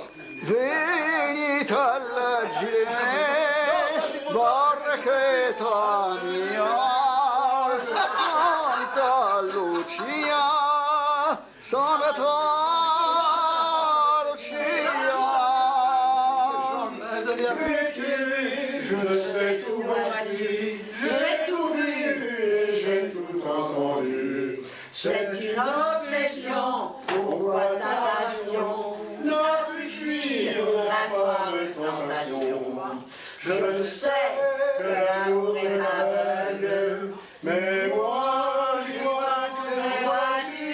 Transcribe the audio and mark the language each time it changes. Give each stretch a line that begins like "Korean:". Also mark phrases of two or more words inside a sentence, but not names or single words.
Italian: Venite alla Gile, barchetta mia, Santa Lucia, Santa Lucia.
French: Je sais tout vois-tu, j'ai tout vu, j'ai tout entendu. C'est une obsession, pourquoi ta passion n'a pu fuir la femme tentation. Je sais que l'amour est aveugle, mais moi je vois que vois-tu.